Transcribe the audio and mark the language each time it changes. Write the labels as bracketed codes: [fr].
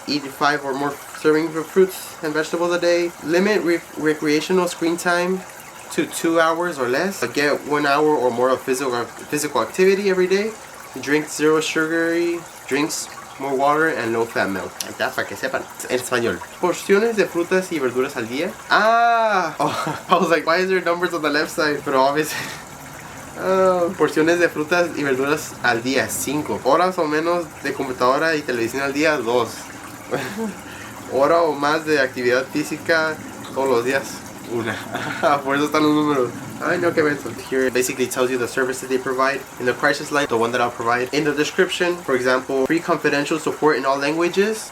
[en] Eat 5 or more servings of fruits and vegetables a day. Limit recreational screen time to 2 hours or less. Get 1 hour or more of physical activity every day. Drink 0 sugary drinks, more water, and low-fat milk. [es] Ahí está, para que sepan. En español. Porciones de frutas y verduras al día. Ah! [en] Oh, I was like, why is there numbers on the left side? [es] Pero [en] obviously. [es] Porciones de frutas y verduras al día, 5. Horas o menos de computadora y televisión al día, 2. Hora o más de actividad física todos los días, 1. Por eso están los números. [en] I know, Kevin. So here it basically tells you the services they provide. In the crisis line, the one that I'll provide. In the description, for example, free confidential support in all languages.